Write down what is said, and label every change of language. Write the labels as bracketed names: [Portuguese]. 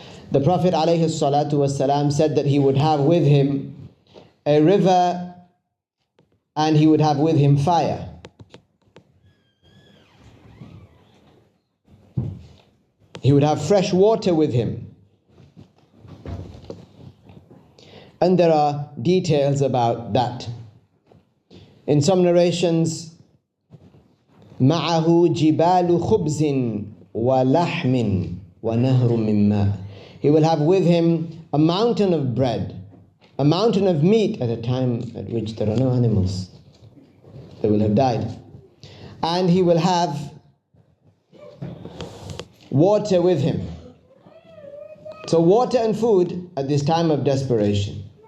[English] The Prophet ﷺ said that he would have with him a river and he would have with him fire. He would have fresh water with him. And there are details about that. In some narrations, [Arabic] مَعَهُ جِبَالُ خُبْزٍ وَلَحْمٍ وَنَهْرٌ مِّن مَّاءٍ. [English] He will have with him a mountain of bread, a mountain of meat at a time at which there are no animals. They will have died. And he will have water with him. So water and food at this time of desperation.